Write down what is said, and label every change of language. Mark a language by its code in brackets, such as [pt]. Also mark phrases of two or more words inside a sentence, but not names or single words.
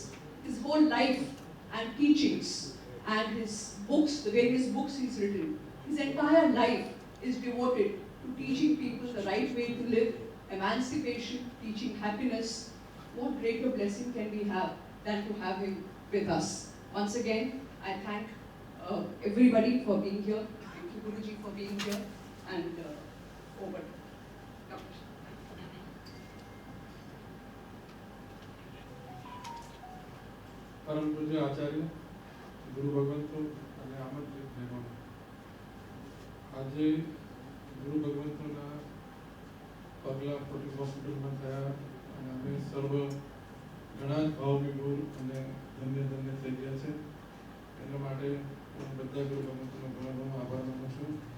[en] His whole life and teachings and his books, the various books he's written, his entire life is devoted to teaching people the right way to live, emancipation, teaching happiness. What greater blessing can we have than to have him with us? Once again, I thank everybody for being here. Thank you, Guruji, for being here. And over. [gu] પરમ પૂજ્ય આચાર્ય ગુરુ ભગવંતો અને આમંત્રિત મહેમાનો, આજે ગુરુ ભગવંતોના પગલા ફોર્ટિસ હોસ્પિટલમાં થયા અને અમે સર્વ ઘણા જ ભાવવિભોર અને ધન્ય ધન્ય થઈ ગયા છે. એના માટે હું બધા ગુરુ ભગવંતોનો ઘણો ઘણો આભાર માનું છું.